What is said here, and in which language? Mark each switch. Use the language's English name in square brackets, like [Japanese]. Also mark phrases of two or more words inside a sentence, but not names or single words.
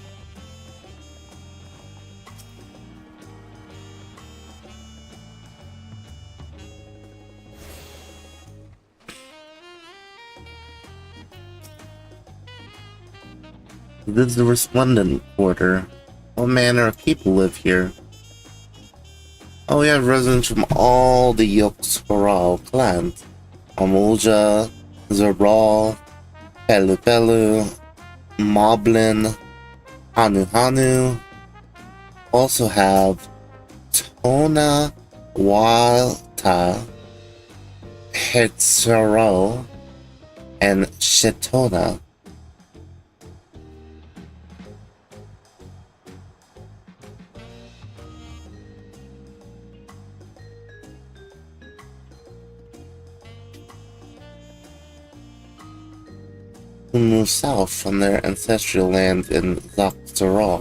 [English] This is the Resplendent Quarter. What manner of people live here? Oh, we have residents from all the Yogg-Saron clans. Amulja, Zerbral, Pelu Pelu, Moblin, Hanu Hanu. Also have Tona Walta, Hetzero, and Shetona. Who moved south from their ancestral land in Yogg-Saron.